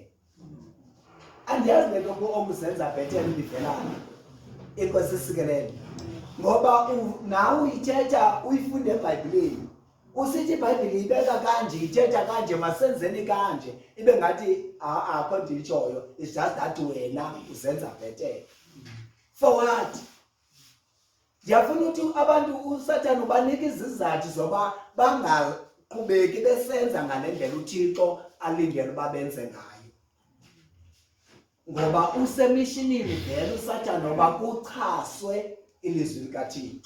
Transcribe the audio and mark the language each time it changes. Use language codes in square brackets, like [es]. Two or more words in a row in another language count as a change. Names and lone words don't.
[xh] Andiyazi le nto okuzenza bhetele ndivelana. Inkosi isikelela. Ngoba nawe uyithetha uyifunde eBhayibhileni, usithi iBhayibhile ibeka kanje, ithetha kanje, masenzeni kanje, ibe ngathi akho nditshoyo, [en] it's just that [xh] wena uzenza bhetele. [en] For what? [xh] Ndiyafuna ukuthi abantu uSathane ubanika izizathu zoba bangaqhubeki besenza ngale ndlela uThixo alindele uba benze ngayo, ngoba usemishinini vele uSathane oba kuchaswe ilizwi likaThixo.